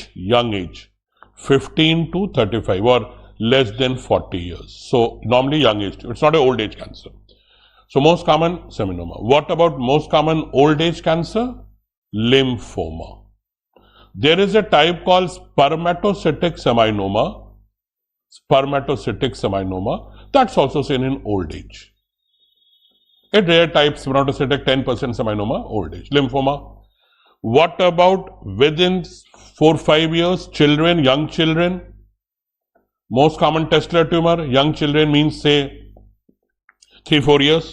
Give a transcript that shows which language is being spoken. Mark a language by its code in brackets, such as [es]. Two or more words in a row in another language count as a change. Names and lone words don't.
[en] Young age, 15 to 35 or less than 40 years. So normally young age, it's not an old age cancer. So most common seminoma. What about most common old age cancer? Lymphoma. There is a type called spermatocytic seminoma. Spermatocytic seminoma. That's also seen in old age. A rare type spermatocytic 10% seminoma, old age. Lymphoma. What about within 4-5 years? Children, young children. Most common testicular tumor, young children means say 3-4 years.